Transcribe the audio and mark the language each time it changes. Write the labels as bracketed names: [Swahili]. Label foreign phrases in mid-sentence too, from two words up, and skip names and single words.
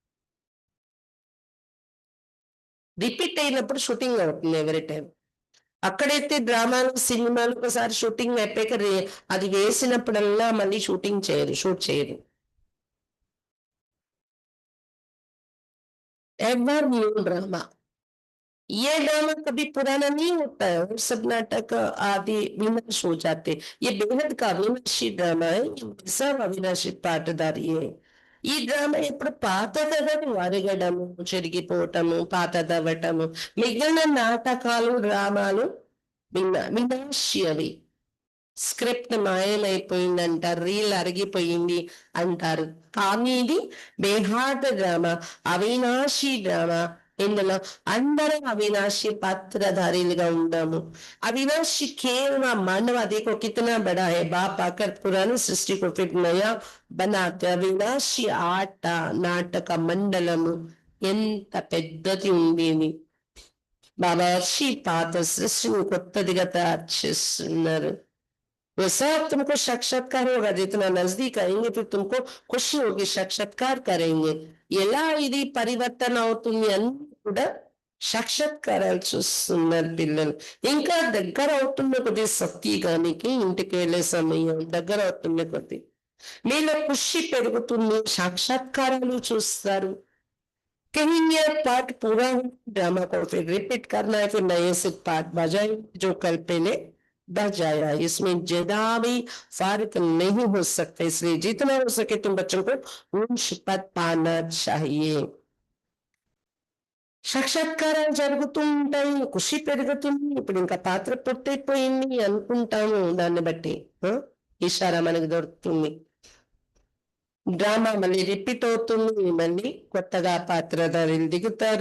[Telugu] రిపీట్ అయినప్పుడు షూటింగ్ అవుతుంది ఎవరి టైం. అక్కడైతే డ్రామాలు సినిమాలు ఒకసారి షూటింగ్ అయిపోయాక అది వేసినప్పుడల్లా మళ్ళీ షూట్ చేయరు. [English] ever new drama. [Hindi] ये ड्रामा कभी पुराना नहीं होता है, और सब नाटक आदि विनाश हो जाते. ये बेहद का अविनाशी ड्रामा है, सब अविनाशी पाटदारी है. [Telugu] ఈ డ్రామా ఎప్పుడు పాతదని వరగడము, చెరిగిపోవటము, పాతదవ్వటము. మిగిలిన నాటకాలు డ్రామాలు వినాశ్యవి. స్క్రిప్ట్ మాయమైపోయిందంటారు, రీల్ అరిగిపోయింది అంటారు. కానీ ఇది బేహార్డ్ డ్రామా, అవినాశి డ్రామా. ఇందులో అందరూ అవినాశి పాత్రధారీలుగా ఉన్నాము. [Hindi] अविनाशी खेल मानव आदि को कितना बड़ा है, बाप आकर पुरानी सृष्टि को फिर नया बनाते. [Telugu] अविनाशी ఆట నాటక మండలము ఎంత పెద్దది ఉండేది. బాబా వచ్చి పాత సృష్టిని కొత్తదిగా తయారు చేస్తున్నారు. [Hindi] वैसा तुमको साक्षात्कार होगा, जितना नजदीक आएंगे फिर तुमको खुशी होगी, साक्षात्कार करेंगे. [Telugu] ఎలా ఇది పరివర్తన అవుతుంది అని కూడా సాక్షాత్కారాలు చూస్తున్నారు పిల్లలు. ఇంకా దగ్గర అవుతున్న కొద్ది సత్యగానికి ఇంటికి వెళ్ళే సమయం దగ్గర అవుతున్న కొద్ది మీలో ఖుషి పెరుగుతుంది, సాక్షాత్కారాలు చూస్తారు. [Hindi] कहीं ये पाठ पूरा हो, ड्रामा को फिर रिपीट करना है, फिर नए से पाठ बजाए जो कल पहले बजाया। इसमें ज्यादा भी फर्क नहीं हो सकता, इसलिए जितना हो सके तुम बच्चों को उन पद पाना चाहिए। [Telugu] సాక్షాత్కారాలు జరుగుతూ ఉంటాయి, ఖుషి పెరుగుతుంది. ఇప్పుడు ఇంకా పాత్ర పూర్తయిపోయింది అనుకుంటాము, దాన్ని బట్టి ఇషారా మనకు దొరుకుతుంది. డ్రామా మళ్ళీ రిపీట్ అవుతుంది, మళ్ళీ కొత్తగా పాత్రధారులు దిగుతారు.